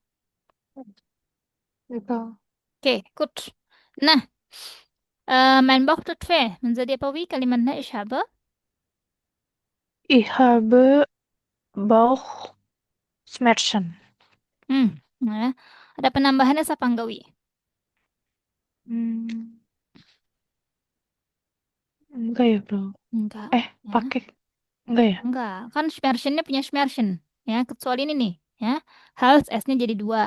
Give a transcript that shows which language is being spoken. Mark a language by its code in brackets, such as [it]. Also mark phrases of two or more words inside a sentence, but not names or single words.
[id] Gitu. Oke, good. Nah, [de] mein Bauch tut weh. [id] Menjadi apa, Wi? Kalimatnya [de] ich habe? Ich habe Bauchschmerzen. [id] Nah, ada penambahannya apa enggak, Wi? Hmm. Enggak ya, Bro? Enggak. Ya. Pakai enggak ya? Enggak. Kan Schmerzen-nya punya Schmerzen. Ya, kecuali ini nih. Ya, Hals, S-nya jadi 2.